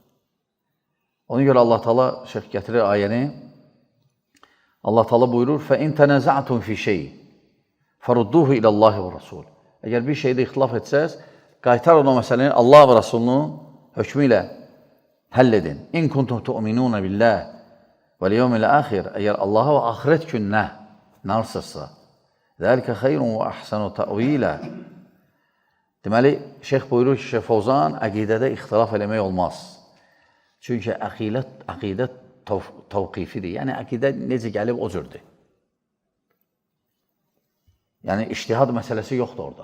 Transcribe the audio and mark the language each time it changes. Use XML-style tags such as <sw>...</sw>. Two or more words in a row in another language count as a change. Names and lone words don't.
<az>Ona görə Allah Taala şeyx gətirir ayəni. Allah Teala buyurur:</az> <ar>"فإن تنازعتم في شيء فردوه إلى الله والرسول."</ar> <az>Əgər bir şeydə ixtilaf etsəz, qaytarın o məsələni Allah və Rasulunun hökmü ilə həll edin.</az> <ar>إن كنتم تؤمنون بالله واليوم الآخر.</ar> <az>Əgər Allaha və axirət gününə inansırsınızsa,</az> <ar>ذلك خير وأحسن تأويلا.</ar> <az>Deməli, şeyx buyurur ki, Şeyx Fovzan, əqidədə ixtilaf eləmək olmaz. Çünki əqidə təvqifidir. Yəni, əqidə necə gəlib o cürdür. Yəni, iştihad məsələsi yoxdur orada.</az>